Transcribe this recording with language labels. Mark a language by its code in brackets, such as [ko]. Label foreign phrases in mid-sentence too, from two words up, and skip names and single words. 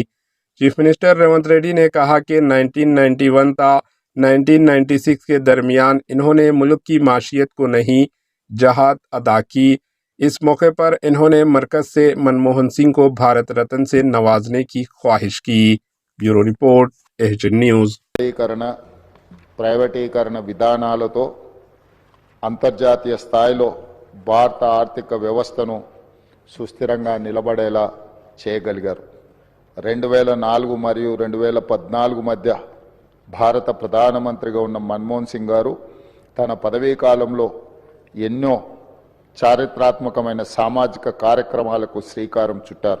[en] chief minister [ur] ریونت ریڈی نے کہا کہ 1991 تا 1996 کے درمیان انہوں نے ملک کی معیشت کو نئی جہت عطا کی۔ اس موقع پر انہوں نے مرکز سے منموہن سنگھ کو بھارت رتن سے نوازنے کی خواہش کی۔ [en] Bureau Report AHN News. [te] ప్రైవేటీకరణ విధానాలతో అంతర్జాతీయ స్థాయిలో భారత ఆర్థిక వ్యవస్థను సుస్థిరంగా నిలబడేలా చేయగలిగారు। 2004 మరియు 2014 మధ్య భారత ప్రధానమంత్రిగా ఉన్న మన్మోహన్ సింగ్ గారు తన పదవీ కాలంలో ఎన్నో చారిత్రాత్మకమైన సామాజిక కార్యక్రమాలకు శ్రీకారం చుట్టారు।